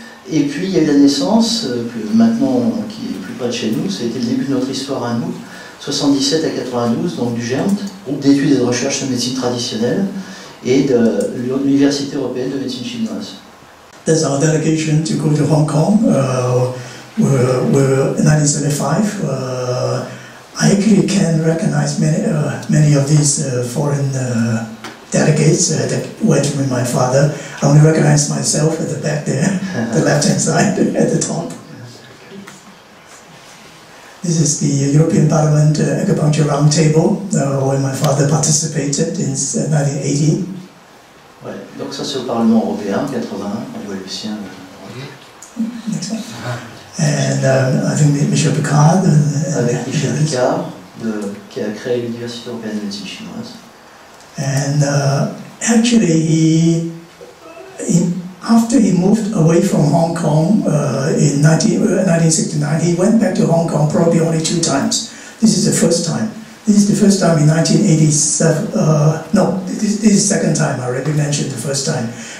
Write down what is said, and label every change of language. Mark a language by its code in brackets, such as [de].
[fr] Et puis il y a eu la naissance, maintenant qui est plus près de chez nous, ça a été le début de notre histoire à nous, 77 à 92, donc du GERMT, groupe d'études et de recherche en médecine traditionnelle, et de l'Université européenne de médecine chinoise. [en] That's our delegation to go to Hong Kong. We're in 1975. I actually can recognize many of these foreign delegates that went with my father. I only recognize myself at the back there, the left-hand side at the top. This is the European Parliament Acupuncture Roundtable, where my father participated in 1980. [fr] Ouais, donc ça c'est au Parlement européen, 81, on voit le sien. [en] Next one. And I think Michel Picard. [fr] Avec Michel Picard, qui a créé l'Université européenne de médecine chinoise. [en] And actually, after he moved away from Hong Kong in 1969, he went back to Hong Kong probably only 2 times. This is the first time. This is the first time in 1987. No, this is the second time. I already mentioned the first time.